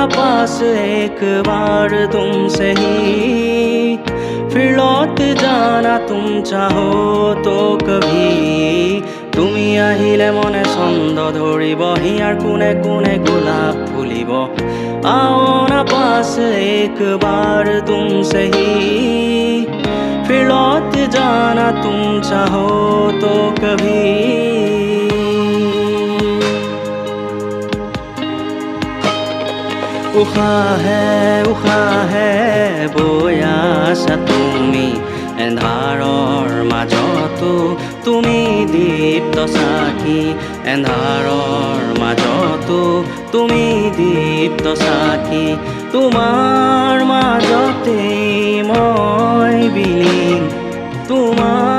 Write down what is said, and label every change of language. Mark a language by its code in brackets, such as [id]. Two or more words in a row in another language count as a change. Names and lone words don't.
[hi] पास एक बार तुमसे ही फिर लौट जाना तुम चाहो तो कभी [as] তুমি আহিলে মনে ছন্দ ধৰিব হিয়াৰ কোণে কোণে গোলাপ ফুলিব [hi] आओ ना पास एक बार तुमसे ही फिर लौट जाना तुम चाहो तो कभी [as] উশাহে বৈ আছা তুমি এন্ধাৰৰ মাজতো তুমি দীপ্ত চাকি এন্ধাৰৰ মাজতো তুমি দীপ্ত চাকি তোমাৰ মাজতে মই বিলীন তোমাৰ